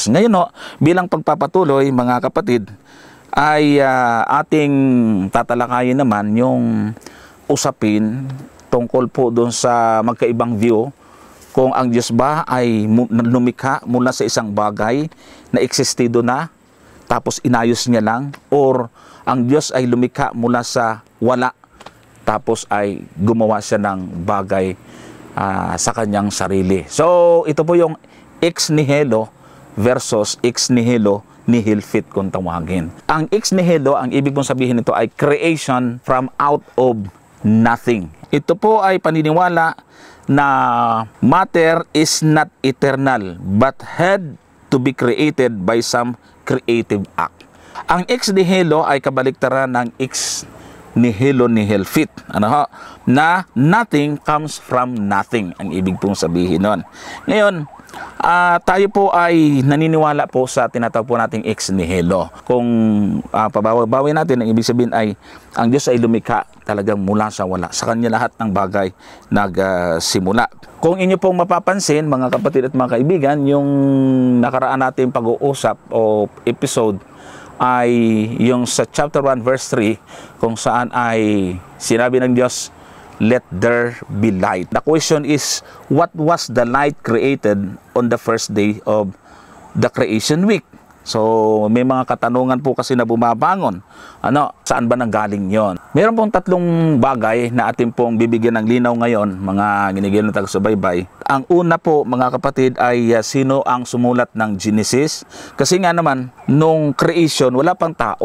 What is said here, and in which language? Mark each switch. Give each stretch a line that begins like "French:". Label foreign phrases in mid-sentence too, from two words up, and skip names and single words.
Filipino: Ngayon bilang pagpapatuloy, mga kapatid, ay ating tatalakayin naman yung usapin tungkol po doon sa magkaibang view kung ang Diyos ba ay lumikha mula sa isang bagay na existido na tapos inayos niya lang, or ang Diyos ay lumikha mula sa wala tapos ay gumawa siya ng bagay sa kanyang sarili. So ito po yung
Latin: ex nihilo versus ex nihilo nihil fit
Filipino: kung tawagin. Ang
Latin: ex nihilo,
Filipino: ang ibig mong sabihin nito ay
English: creation from out of nothing.
Filipino: Ito po ay paniniwala na
English: matter is not eternal but had to be created by some creative act.
Filipino: Ang
Latin: ex nihilo
Filipino: ay kabaliktaran ng
Latin: ex nihilo nihil fit.
Filipino: Na
English: nothing comes from nothing,
Filipino: ang ibig pong sabihin nun. Ngayon, tayo po ay naniniwala po sa tinatawag po nating
Latin: ex nihilo.
Filipino: Kung pabawi natin, ang ibig sabihin ay ang Diyos ay lumikha talagang mula sa wala. Sa kanya lahat ng bagay nagsimula. Kung inyo pong mapapansin, mga kapatid at mga kaibigan, yung nakaraan natin pag-uusap o episode ay yung sa chapter 1 verse 3, kung saan ay sinabi ng Diyos,
English: let there be light. The question is, what was the light created on the first day of the creation week?
Filipino: So may mga katanungan po kasi na bumabangon. Saan ba nanggaling yon? Meron pong tatlong bagay na atin pong bibigyan ng linaw ngayon, mga ginigil na taga-subaybay. Ang una po, mga kapatid, ay sino ang sumulat ng Genesis? Kasi nga naman, nung creation, wala pang tao.